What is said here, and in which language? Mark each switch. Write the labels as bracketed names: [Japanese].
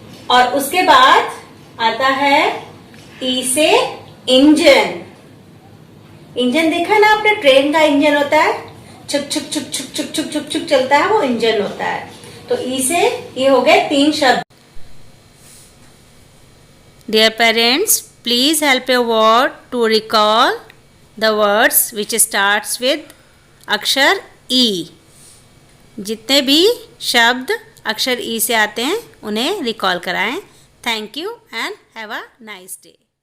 [Hindi] और उसके बाद आता है ई से इंजन। इंजन देखा ना आपने, ट्रेन का इंजन होता है, छुक छुक छुक छुक छुक छुक छुक छुक चलता है, वो इंजन होता है। तो ई से ये हो गए 3 शब्द। [English] Dear parents, please help your word to recall the words which starts with अक्षर ई। [Hindi] जितने भी शब्द अक्षर ई से आते हैं उन्हें रिकॉल कराएं। [English] Thank you and have a nice day.